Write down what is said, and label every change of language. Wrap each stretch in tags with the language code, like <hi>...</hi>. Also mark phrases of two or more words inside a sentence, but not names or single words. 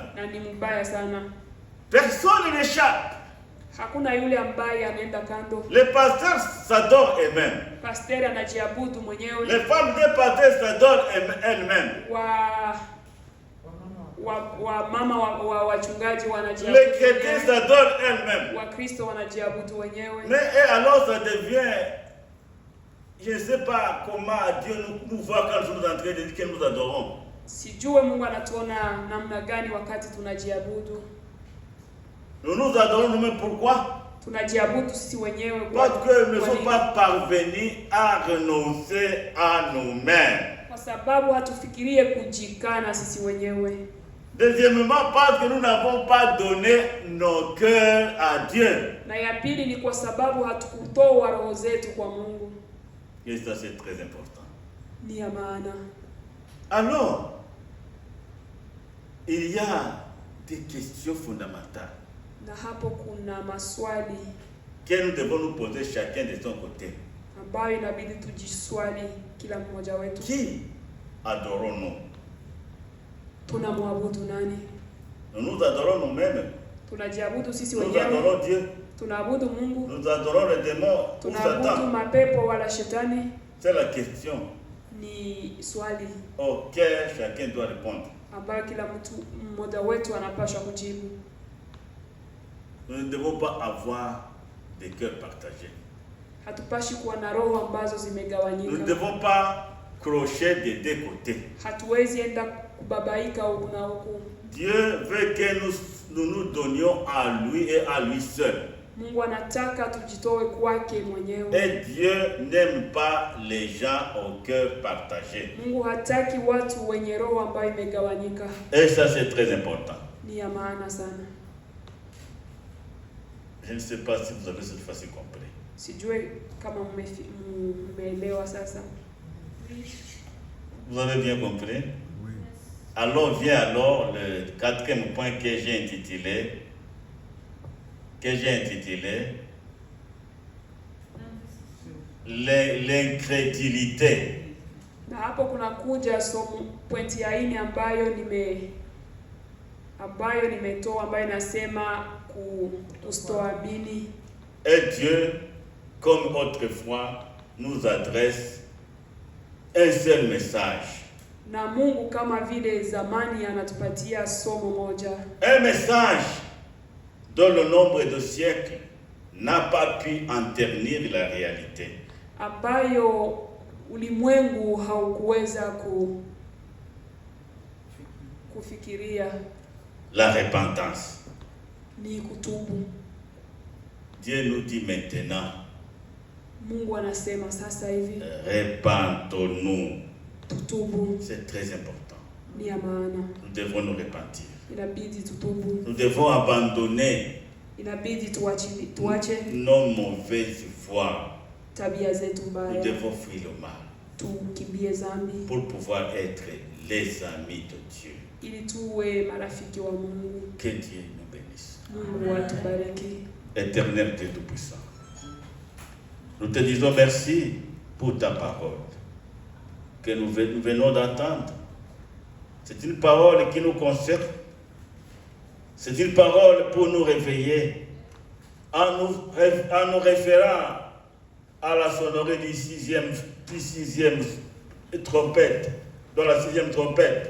<sw>Na ni mbaya sana.</sw> <fr>Personne n'échappe.</fr> <sw>Hakuna yule ambaye anaenda kando.</sw> <fr>Les pasteurs s'adorent eux-mêmes.</fr> <sw>Pasteri anajiabudu mwenyewe.</sw> <fr>Les femmes des pasteurs s'adorent elles-mêmes.</fr> <sw>Wachungaji wanajiabudu.</sw> <fr>Les chrétiens s'adorent elles-mêmes.</fr> <sw>Wakristo wanajiabudu wenyewe.</sw> <fr>Mais et alors ça devient, je ne sais pas comment Dieu nous voit quand nous sommes en train de dire que nous adorons.</fr> <sw>Sijue Mungu anatuona namna gani wakati tunajiabudu.</sw> <fr>Nous nous adorons nous-mêmes, pourquoi?</fr> <sw>Tunajiabudu sisi wenyewe</sw> <fr>Parce que nous ne sommes pas parvenus à renoncer à nous-mêmes.</fr> <sw>kwa sababu hatufikirie kujikana sisi wenyewe.</sw> <fr>Deuxièmement, parce que nous n'avons pas donné nos cœurs à Dieu.</fr> <sw>Na ya pili ni kwa sababu hatukutoa roho zetu kwa Mungu.</sw> <fr>Et ça c'est très important.</fr> <sw>Ni ya maana.</sw> <fr>Alors, il y a des questions fondamentales</fr> <sw>Na hapo kuna maswali</sw> <fr>que nous devons nous poser chacun de son côté.</fr> <sw>ambayo inabidi tujiswali kila mmoja wetu.</sw> <fr>Qui adorons-nous?</fr> <sw>Tunamwabudu nani?</sw> <fr>Nous nous adorons nous-mêmes.</fr> <sw>Tunajiabudu sisi</sw> <fr>Nous</fr> <sw>wenyewe.</sw> <fr>adorons Dieu.</fr> <sw>Tunaabudu Mungu.</sw> <fr>Nous adorons les démons ou</fr> <sw>Tunaabudu</sw> <fr>Satan.</fr> <sw>mapepo wala shetani?</sw> <fr>C'est la question</fr> <sw>Ni swali</sw> <fr>auquel chacun doit répondre.</fr> <sw>ambayo kila mtu mmoja wetu anapaswa kujibu.</sw> <fr>Nous ne devons pas avoir des cœurs partagés.</fr> <sw>Hatupashi kuwa na roho ambazo</sw> <fr>Nous ne</fr> <sw>zimegawanyika.</sw> <fr>devons pas crocher des deux côtés.</fr> <sw>Hatuwezi enda kubabaika huku na huku.</sw> <fr>Dieu veut que nous donnions à lui et à lui seul.</fr> <sw>Mungu anataka tujitoe kwake mwenyewe.</sw> <fr>Et Dieu n'aime pas les gens au cœur partagé.</fr> <sw>Mungu hataki watu wenye roho ambayo imegawanyika.</sw> <fr>Et ça c'est très important.</fr> <sw>Ni ya maana sana.</sw> <fr>Je ne sais pas si vous avez cette fois-ci compris.</fr> <sw>Sijue kama mmeelewa sasa.</sw> <fr>Vous avez bien compris? Oui. Alors vient alors le quatrième point que j'ai intitulé l'incrédulité.</fr> <sw>Na hapo kuna kuja pointi ya 4 ambayo nimetoa ambayo inasema kustoamini.</sw> <fr>Et Dieu, comme autrefois, nous adresse un seul message.</fr> <sw>Na Mungu kama vile zamani anatupatia somo moja.</sw> <fr>Un message dont le nombre de siècles n'a pas pu en ternir la réalité.</fr> <sw>Ambayo ulimwengu haukuweza kufikiria.</sw> <fr>La repentance.</fr> <sw>Ni kutubu.</sw> <fr>Dieu nous dit maintenant,</fr> <sw>Mungu anasema sasa hivi,</sw> <fr>repentons-nous.</fr> <sw>Tutubu.</sw> <fr>C'est très important.</fr> <sw>Ni ya maana.</sw> <fr>Nous devons nous repentir.</fr> <sw>Inabidi tutubu.</sw> <fr>Nous devons abandonner</fr> <sw>inabidi tuache</sw> <fr>nos mauvaises voies.</fr> <sw>tabia zetu</sw> <fr>Nous</fr> <sw>mbaya,</sw> <fr>devons fuir le mal</fr> <sw>tukimbie zambi</sw> <fr>pour pouvoir être les amis de Dieu.</fr> <sw>ili tuwe marafiki wa Mungu.</sw> <fr>Que Dieu nous bénisse.</fr> <sw>Mungu atubariki.</sw> <fr>Éternel Dieu Tout-Puissant, nous te disons merci pour ta parole que nous venons d'entendre. C'est une parole qui nous concerne. C'est une parole pour nous réveiller en nous référant à la sonnerie du sixième trompette, dans la sixième trompette.</fr>